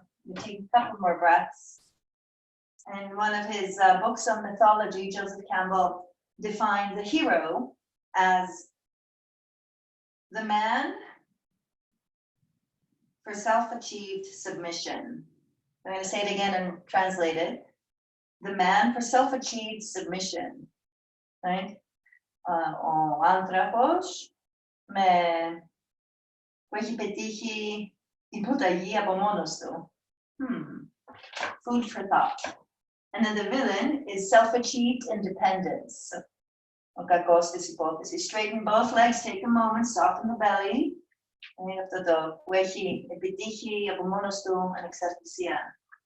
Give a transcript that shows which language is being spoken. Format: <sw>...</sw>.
<en>We'll take a couple more breaths. In one of his books on mythology, Joseph Campbell defined the hero as the man for self-achieved submission. I'm going to say it again and translate it. The man for self-achieved submission. Right?</en> <el>Ο άνθρωπος με που έχει πετύχει υποταγή από μόνος του.</el> <en>Food for thought. And then the villain is self-achieved independence.</en> <el>Ο κακός της υπόθεσης.</el> <en>Straighten both legs, take a moment, soften the belly.</en> <el>Είναι αυτό το που έχει επιτύχει από μόνος του ανεξαρτησία.</el>